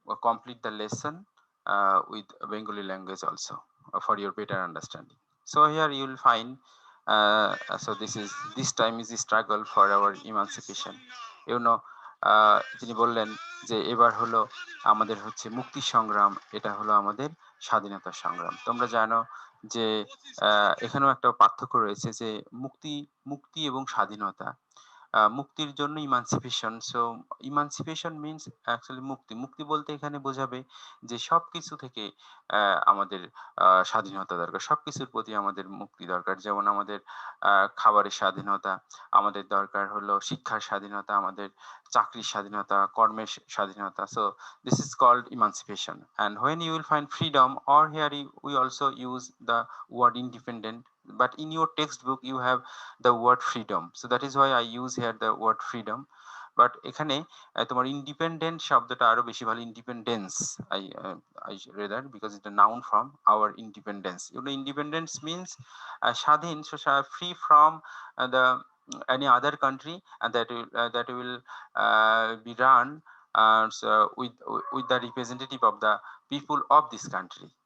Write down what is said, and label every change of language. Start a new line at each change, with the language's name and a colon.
English: complete the lesson with Bengali language also for your better understanding. So here you will find, so this time is a struggle for our emancipation. You know,
Bangla: তিনি বললেন যে এবার হলো আমাদের হচ্ছে মুক্তি সংগ্রাম, এটা হলো আমাদের স্বাধীনতা সংগ্রাম। তোমরা জানো যে এখানেও একটা পার্থক্য রয়েছে যে মুক্তি মুক্তি এবং স্বাধীনতা। মুক্তির জন্য emancipation.
English: so emancipation means actually
Bangla: মুক্তি। মুক্তি বলতে এখানে বোঝাবে যে সবকিছু থেকে আমাদের স্বাধীনতা দরকার। সবকিছুর প্রতি আমাদের মুক্তি দরকার। যেমন আমাদের খাবারের স্বাধীনতা, আমাদের দরকার হলো শিক্ষার স্বাধীনতা, আমাদের চাকরির স্বাধীনতা, কর্মের স্বাধীনতা।
English: So this is called emancipation. And when you will find freedom, or here we also use the word independent, but in your textbook you have the word freedom, so that is why I use here the word freedom.
Bangla: But এখানে তোমার independent শব্দটা আরো বেশি ভালো, independence.
English: I rather, because it's a noun from our independence. You know, independence means স্বাধীন, so free from the any other country, and that will be run so with the representative of the people of this country.